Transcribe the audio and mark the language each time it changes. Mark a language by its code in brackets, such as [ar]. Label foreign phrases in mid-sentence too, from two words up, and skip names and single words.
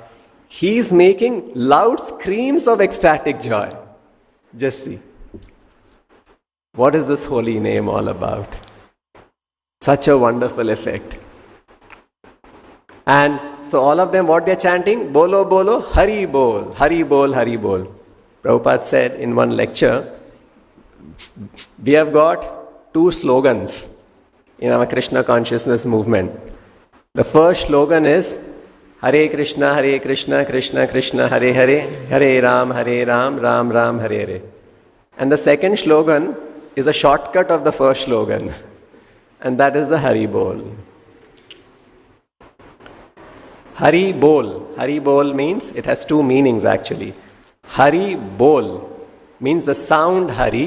[en] He's making loud screams of ecstatic joy. Just see. What is this holy name all about? Such a wonderful effect. And so all of them, what they're chanting? [bn] Bolo Bolo, Hari Bol, Hari Bol, Hari Bol. [en] Prabhupada said in one lecture, we have got two slogans in our Krishna consciousness movement. The first slogan is [sa] Hare Krishna, Krishna Krishna, Hare Hare, Hare Ram, Ram Ram, Hare Hare. [en] And the second slogan is a shortcut of the first slogan, and that is the [bn] Hari Bol. Hari Bol. Hari Bol [en] means, it has two meanings actually. [bn] Hari Bol [en] means the sound Hari.